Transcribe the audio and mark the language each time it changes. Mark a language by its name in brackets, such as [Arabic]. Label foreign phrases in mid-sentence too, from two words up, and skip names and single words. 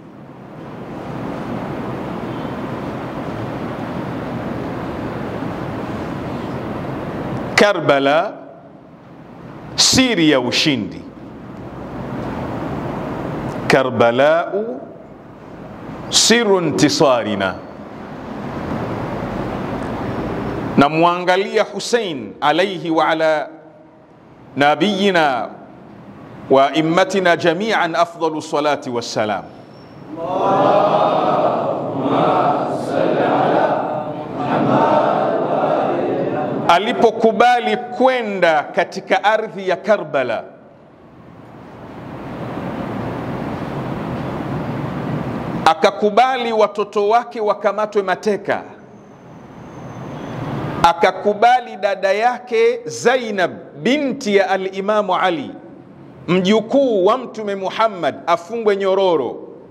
[Swahili] Karbala, siri ya ushindi. [Arabic] كربلاء سر انتصارنا. [Swahili] Na muangalia [Arabic] Hussein عليه وعلى نبينا وأئمتنا جميعا أفضل الصلاة والسلام. اللهم صل على محمد وعلى. [Swahili] Alipokubali kwenda katika ardhi ya Karbala, akakubali watoto wake wakamatwe mateka, akakubali dada yake Zainab binti ya al-Imamu Ali, mjukuu wa Mtume Muhammad, afungwe nyororo,